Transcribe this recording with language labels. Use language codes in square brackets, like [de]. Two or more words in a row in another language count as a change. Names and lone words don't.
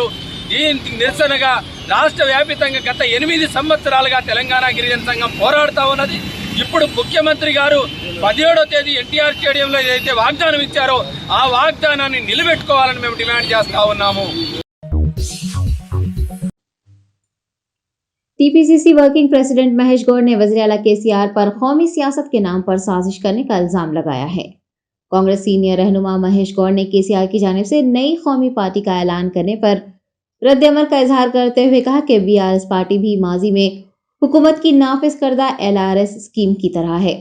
[te] దీనికి నిరసనగా రాష్ట్ర వ్యాపితంగా గత 8 సంవత్సరాలుగా తెలంగాణ గిరిజన సంఘం పోరాడుతూ ఉన్నది. ఇప్పుడు ముఖ్యమంత్రి గారు 17వ తేదీ NTR స్టేడియంలో ఏదైతే వాగ్దానం ఇచ్చారో ఆ వాగ్దానాన్ని నిలబెట్టుకోవాలని మేము డిమాండ్ చేస్తా ఉన్నాము. [ur] TPCC ورکنگ پریزیڈنٹ مہیش گوڑ نے وزیر اعلیٰ KCR پر قومی سیاست کے نام پر سازش کرنے کا الزام لگایا ہے. کانگریس سینئر رہنما مہیش گوڑ نے KCR کی جانب سے نئی قومی پارٹی کا اعلان کرنے پر رد عمل کا اظہار کرتے ہوئے کہا کہ BRS پارٹی بھی ماضی میں حکومت کی نافذ کردہ LRS اسکیم کی طرح ہے.